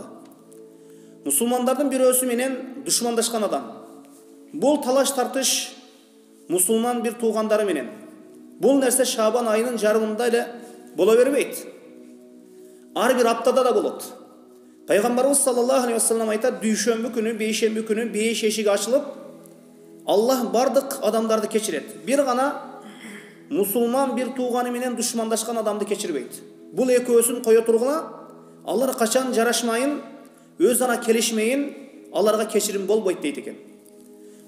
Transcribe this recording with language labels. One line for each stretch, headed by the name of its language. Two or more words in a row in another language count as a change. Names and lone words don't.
Kyrgyz: Мусулмандардын бирөөсү менен душмандашкан адам. Бул талаш тартыш мусулман бир туугандары менен. Бул нерсе Шабан айынын жарымында эле боло бербейт. Ар бир аптада да болот. Пайгамбарыбыз
Arabic: صلى الله عليه وسلم
Kyrgyz: айтат: дүйшөмбү күнү, бейшемби күнү бейиш эшиги ачылып, Аллах бардык адамдарды кечирет. Бир гана мусулман бир тууганы менен душмандашкан адамды кечирбейт. Бул экөөсүн кое тургула, алар качан жарашмайын, өз ара келишмейин, аларга кечирим болбойт дейт экен.